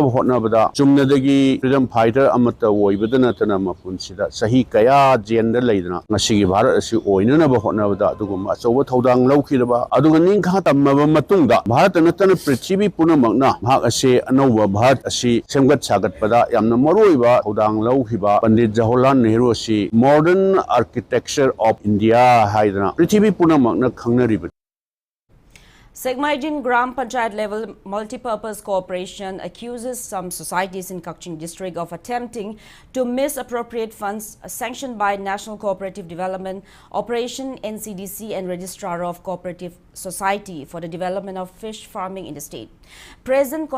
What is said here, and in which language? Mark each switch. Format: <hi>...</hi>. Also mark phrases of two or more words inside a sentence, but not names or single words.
<mni>hotnabada chumnadagi</mni> <en>freedom fighter</en> <mni>amata oibadana tana mapunsida sahi kaya jenda leidna ngasigi Bharat asi oinana hotnabada aduguma achoba thodang laukhidaba aduga ningkha tamaba matungda Bharat natana Prithvi punamakna bhag ase anova Bharat asi semgat sagatpada yamna maroiba thodang lauhiba Pandit Jawaharlal Nehru asi</mni> <en>modern architecture of India</en> <mni>haidana Prithvi punamakna khangnariba.</mni> <en>Segmaijin Gram Panchayat level multi-purpose cooperation accuses some societies in Kakching district of attempting to misappropriate funds sanctioned by National Cooperative Development Operation NCDC and Registrar of Cooperative Society for the development of fish farming in the state.</en>